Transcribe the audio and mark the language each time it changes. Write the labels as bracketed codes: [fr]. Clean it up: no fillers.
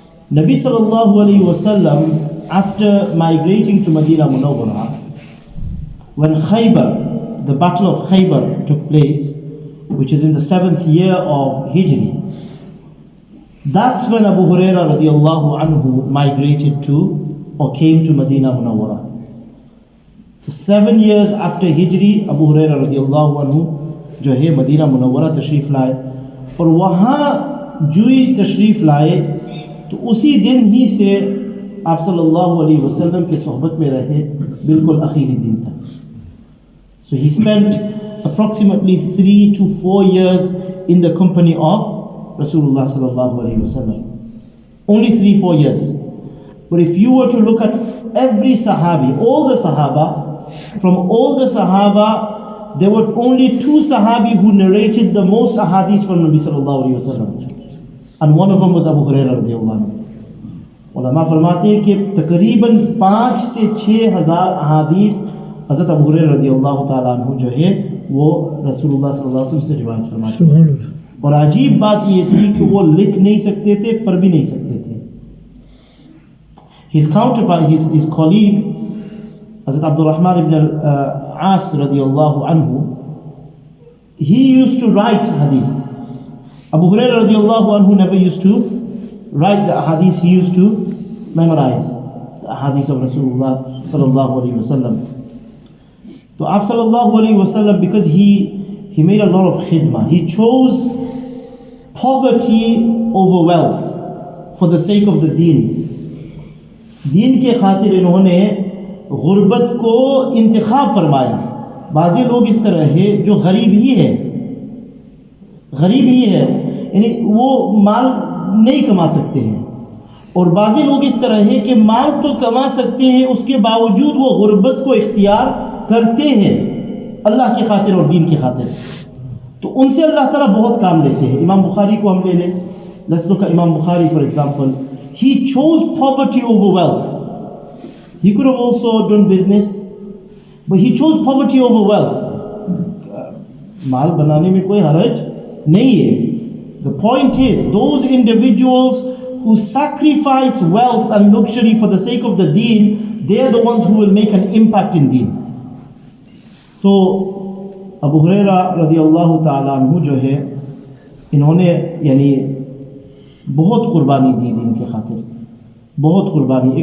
[en] Nabi sallallahu alayhi wasallam, after migrating to Medina Munawwara, when Khaybar, the battle of Khaybar took place, which is in the 7th year of Hijri, that's when Abu Hurairah radiallahu anhu migrated to, or came to Medina Munawwara. So 7 years after Hijri, [hi] Abu Hurairah radiallahu anhu जो है Medina Munawwara तशरीफ़ लाए, और वहाँ जो ही तशरीफ़ लाए तो उसी दिन ही से आप सल्लल्लाहु अलैहि वसल्लम के सोहबत में रहे बिल्कुल आखिरी दिन तक. [en] So he spent approximately 3 to 4 years in the company of Rasulullah sallallahu alaihi wasallam. Only 3-4 years. But if you were to look at every Sahabi, all the Sahaba, from all the Sahaba, there were only 2 Sahabi who narrated the most ahadith from Nabi sallallahu alaihi wasallam, and one of them was Abu Hurayrah radiyallahu anhu. [hi] उलमा फरमाते हैं कि तकरीबन 5 से 6 हज़ार अहादीस हज़रत अबू हुरैरा रज़ियल्लाहु ताला अन्हु जो है वो रसूलुल्लाह सल्लल्लाहु अलैहि वसल्लम से रिवायत फरमाते हैं। और अजीब बात ये थी कि वो लिख नहीं सकते थे, पढ़ भी नहीं सकते थे। [en] His counterpart, his colleague Hazrat Abdul Rahman ibn al-As radiallahu anhu, he used to write hadith. Abu Hurairah radiallahu anhu never used to write the hadith, he used to memorize the hadith of Rasulullah sallallahu alayhi wasallam. So Abu sallallahu alayhi wasallam, because he made a lot of khidmah, he chose poverty over wealth for the sake of the deen. [hi] दीन के खातिर इन्होंने गुर्बत को इंतखाब फरमाया। बाज़ी लोग इस तरह है जो गरीब ही है, यानी वो माल नहीं कमा सकते हैं, और बाज़ी लोग इस तरह है कि माल तो कमा सकते हैं, उसके बावजूद वो गुर्बत को इख्तियार करते हैं अल्लाह की खातिर और दीन की खातिर। तो उनसे अल्लाह ताला बहुत काम लेते हैं। इमाम बुखारी को हम ले लें, [en] Let's look at Imam Bukhari for example. He chose poverty over wealth. He could have also done business, but he chose poverty over wealth. [hi] माल बनाने में कोई हरज नहीं है. [en] The point is, those individuals who sacrifice wealth and luxury for the sake of the deen, they are the ones who will make an impact in deen. [hi] तो अबू हुरैरा रदियल्लाहु ताला अन्हु जो है, इन्होंने यानी बहुत कुर्बानी दी दीन के खातिर, बहुत कुर्बानी।